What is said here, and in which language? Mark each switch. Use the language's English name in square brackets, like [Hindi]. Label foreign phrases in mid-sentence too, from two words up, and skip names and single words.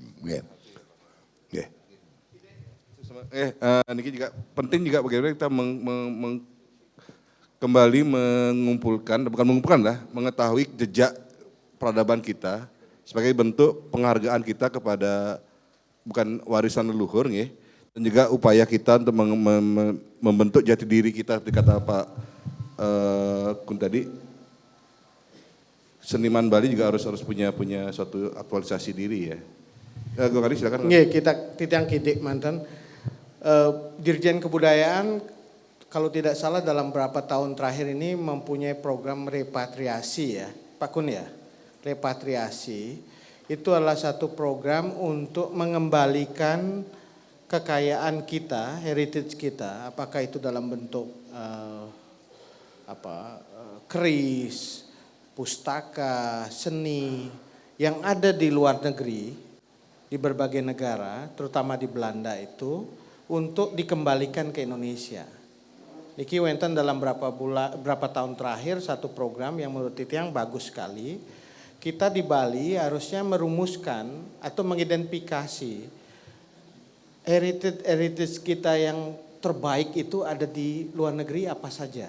[Indonesian] Niki juga penting juga bagaimana kita kembali mengetahui jejak peradaban kita sebagai bentuk penghargaan kita kepada bukan warisan leluhur nggih, dan juga upaya kita untuk membentuk jati diri kita seperti kata Pak Kun tadi seniman Bali juga harus punya suatu aktualisasi diri ya. Gue Adi silakan. [Balinese] Nggih, kita titiang kidik mantan. [Indonesian] Dirjen Kebudayaan kalau tidak salah dalam beberapa tahun terakhir ini mempunyai program repatriasi ya, Pak Kun ya. Repatriasi itu adalah satu program untuk mengembalikan kekayaan kita, heritage kita, apakah itu dalam bentuk keris, pustaka, seni yang ada di luar negeri, di berbagai negara, terutama di Belanda itu, untuk dikembalikan ke Indonesia. [Balinese] Niki wenten [Indonesian] dalam berapa tahun terakhir satu program yang menurut Titiang bagus sekali. Kita di Bali harusnya merumuskan atau mengidentifikasi heritage kita yang terbaik itu ada di luar negeri apa saja.